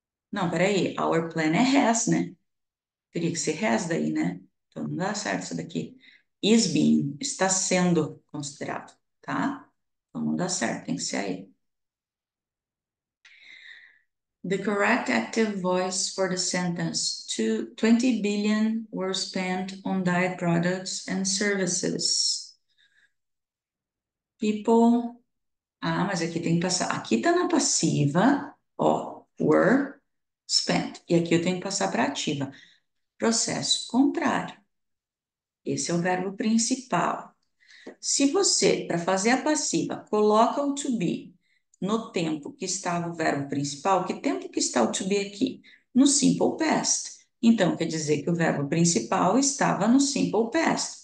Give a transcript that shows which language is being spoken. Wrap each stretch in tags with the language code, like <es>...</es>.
<pt>Não, peraí,</pt> <en>our plan</en> <pt>é has, né? Teria que ser has daí, né? Então não dá certo isso daqui. Is being, está sendo considerado, tá? Então não dá certo, tem que ser aí.</pt> <en>The correct active voice for the sentence 20 billion were spent on diet products and services. People.</en> <pt>Ah, mas aqui tem que passar. Aqui tá na passiva, ó, were spent. E aqui eu tenho que passar para ativa. Processo contrário. Esse é o verbo principal. Se você, para fazer a passiva, coloca o to be no tempo que estava o verbo principal, que tempo que está o to be aqui? No simple past. Então, quer dizer que o verbo principal estava no simple past.</pt>